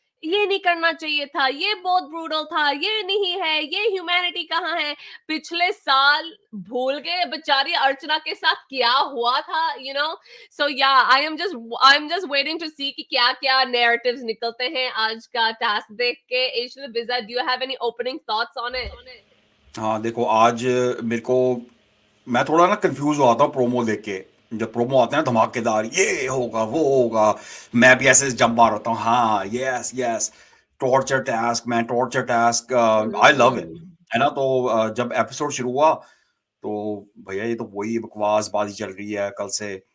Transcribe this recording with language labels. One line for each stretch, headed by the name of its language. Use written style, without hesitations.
Hindi: ये नहीं करना चाहिए था, ये बहुत ब्रूटल था, ये नहीं है, ये ह्यूमैनिटी कहाँ है। पिछले साल भूल गए बेचारी अर्चना के साथ क्या हुआ था,
English: So yeah, I'm just waiting to see
Hindi: कि क्या-क्या narratives निकलते हैं आज का टास्क देख के।
English: Aisha Biza, do you have any opening thoughts on it?
Hindi: हाँ देखो, आज मेरे को मैं थोड़ा ना कंफ्यूज हुआ था प्रोमो देख के। जब प्रोमो आते हैं ना धमाकेदार, ये होगा वो होगा, मैं भी ऐसे जंप मार होता हूँ, हाँ यस यस, टॉर्चर टास्क, मैं torture task,
English: I love it,
Hindi: है ना। तो जब एपिसोड शुरू हुआ तो भैया ये तो वही बकवासबाजी चल रही है कल से।